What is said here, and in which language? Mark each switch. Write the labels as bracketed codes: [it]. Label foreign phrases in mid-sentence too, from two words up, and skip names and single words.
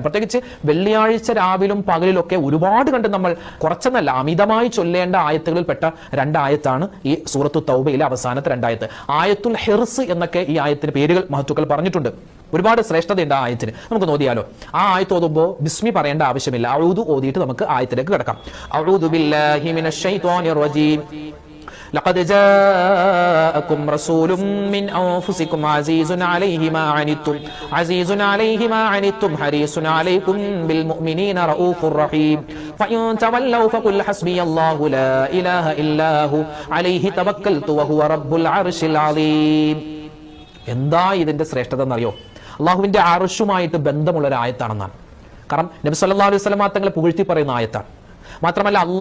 [ml] പ്രത്യേകിച്ച് വെള്ളിയാഴ്ച രാവിലും പകലിലൊക്കെ ഒരുപാട് കണ്ട് നമ്മൾ കുറച്ചെന്നല്ല അമിതമായി ചൊല്ലേണ്ട ആയത്തുകൾ പെട്ട 2 ആയത്താണ് ഈ സൂറത്തു തൗബയിലെ അവസാനത്തെ 2 ആയത്ത്. ആയത്തുൽ ഹിർസ് എന്നൊക്കെ ഈ ആയത്തിന് പേരുകൾ മഹത്തുക്കൾ പറഞ്ഞിട്ടുണ്ട്. ഒരുപാട് ശ്രേഷ്ഠതയുണ്ട് ആ ആയത്തിന്. നമുക്ക് നോക്കിയാലോ. ആ ആയത്ത് ഓതുമ്പോൾ ബിസ്മി പറയേണ്ട ആവശ്യമില്ല. അഊദു ഓതിയിട്ട് നമുക്ക് ആയത്തിലേക്ക് കിടക്കാം. [ar] أعوذ بالله من الشيطان الرجيم. لقد جاءكم رسول من أنفسكم عزيز عليه ما عنتم حريص عليكم بالمؤمنين رؤوف رحيم فإن تولوا فقل حسبي الله لا إله إلا هو عليه توكلت وهو رب العرش العظيم. [ml] എന്താ ഇതിന്റെ ശ്രേഷ്ഠത എന്നറിയോ? അള്ളാഹുവിന്റെ അർശുമായിട്ട് ബന്ധമുള്ള ഒരു ആയത്താണെന്നാണ്. കാരണം നബി [ar] صلى الله عليه وسلم [ml] തങ്ങളെ പുകഴ്ത്തി പറയുന്ന ആയത്താണ്. മാത്രമല്ല